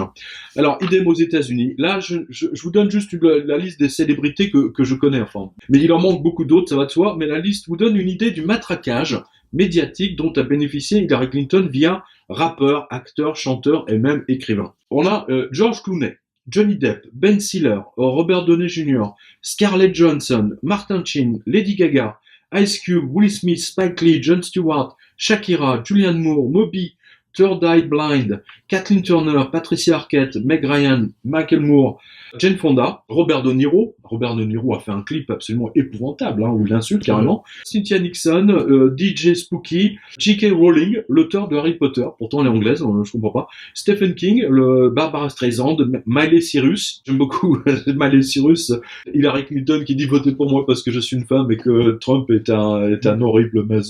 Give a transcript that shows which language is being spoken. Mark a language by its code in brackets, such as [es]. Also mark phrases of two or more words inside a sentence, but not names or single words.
[fr] Alors, idem aux États-Unis. Là, je vous donne juste la liste des célébrités que je connais, enfin. Mais il en manque beaucoup d'autres, ça va de soi. Mais la liste vous donne une idée du matraquage médiatique dont a bénéficié Hillary Clinton via rappeur, acteur, chanteur et même écrivain. On a George Clooney, Johnny Depp, Ben Stiller, Robert Downey Jr., Scarlett Johansson, Martin Sheen, Lady Gaga, Ice Cube, Will Smith, Spike Lee, Jon Stewart, Shakira, Julianne Moore, Moby, Third Eye Blind, Kathleen Turner, Patricia Arquette, Meg Ryan, Michael Moore, Jane Fonda, Robert De Niro. Robert De Niro a fait un clip absolument épouvantable, où il insulte carrément. Cynthia Nixon, DJ Spooky, J.K. Rowling, l'auteur de Harry Potter, pourtant elle est anglaise, je comprends pas. Stephen King, Barbara Streisand, Miley Cyrus, j'aime beaucoup Miley Cyrus, Hillary Clinton qui dit votez pour moi parce que je suis une femme et que Trump est un horrible